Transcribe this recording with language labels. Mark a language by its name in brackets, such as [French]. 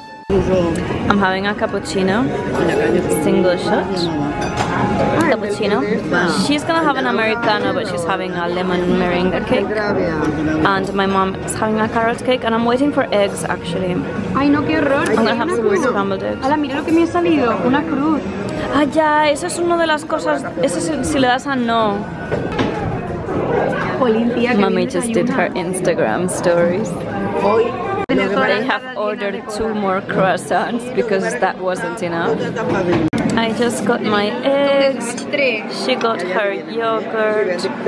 [English] I'm having a cappuccino, single shot. Cappuccino. She's gonna have an Americano, but she's having a lemon meringue cake. And my mom is having a carrot cake, and I'm waiting for eggs actually. [Spanish] Ay, no, qué horror. [English] I'm gonna have some scrambled eggs. [Spanish] Ala, mira lo que me ha salido, una cruz. Ah, ya, eso es una de las cosas. Eso es si le das a no. [English] Olimpia, Mommy just did her Instagram stories. They have ordered 2 more croissants because that wasn't enough. I just got my eggs. She got her yogurt.